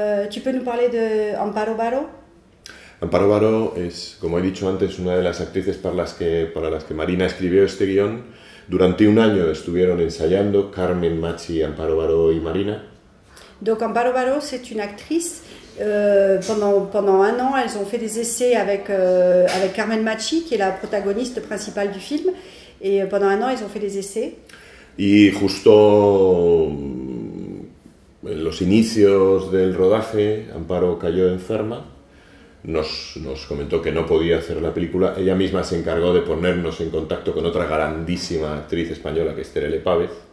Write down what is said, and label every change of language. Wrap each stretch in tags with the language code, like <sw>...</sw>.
<fr>Tu peux nous parler de Amparo Baró?</fr> <es>Amparo Baró es, como he dicho antes, una de las actrices para las que Marina escribió este guión. Durante un año estuvieron ensayando Carmen Machi, Amparo Baró y Marina.</es> <fr>Donc Amparo Baró, c'est une actrice. Pendant un an, elles ont fait des essais avec Carmen Machi, qui est la protagoniste principale du film. Et pendant un an, ils ont fait des essais.</fr> <es>Y justo en los inicios del rodaje, Amparo cayó enferma. Nos comentó que no podía hacer la película. Ella misma se encargó de ponernos en contacto con otra grandísima actriz española, que es Terele Pávez.</es>